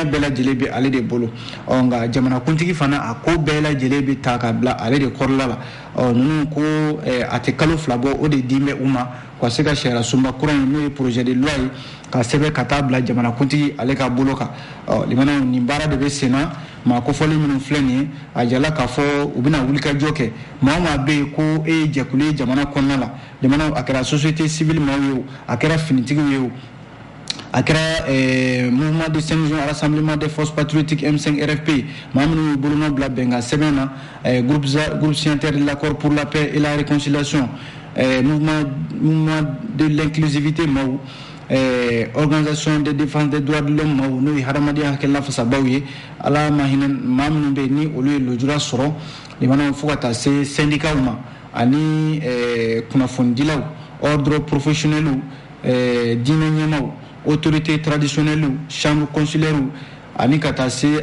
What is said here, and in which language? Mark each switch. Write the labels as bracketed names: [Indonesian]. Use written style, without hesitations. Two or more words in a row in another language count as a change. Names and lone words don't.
[Bambara] bɛɛ lajɛlen bɛ ale de bolo nka jamanakuntigi fana a ko bɛɛ lajɛlen bɛ ta ka bila ale de kɔrɔla la ninnu ko a tɛ kalo 2 bɔ o de di bɛ u ma ka se ka sariya sunba kura in n'o ye [French] projet de loi [Bambara] ye ka sɛbɛn ka taa bila jamanakuntigi ale ka bolo kan limanaw nin baara de bɛ sen na maa kofɔli minnu filɛ nin ye a jala k'a fɔ u bɛna wulikajɔ kɛ maa o maa bɛ yen ko e ye jɛkulu ye jamana kɔnɔna la limanaw a kɛra [French] société civile [Bambara] maaw ye o a kɛra finitigiw ye o a kɛra mouvement de Saint-Jean rassemblement des forces patriotiques M5 RFP maa minnu y'u bolonɔ bila bɛnkan sɛbɛn na [French] groupe signataire de l'accord pour la paix et la réconciliation mouvement de l'inclusivité [Bambara] maaw [French] organisation de défense des droits de l'homme [Bambara] maaw n'o ye hadamadenya hakilina fasabaw ye ala ma hinɛ maa minnu bɛ yen ni olu ye lojura sɔrɔ limanaw fo ka taa se syndicat ma ani kunnafonidilaw [French] ordre professionnel [Bambara] diinɛ ɲɛmaw [French] autorité traditionnelle chambre consulaire [Bambara] ani ka taa se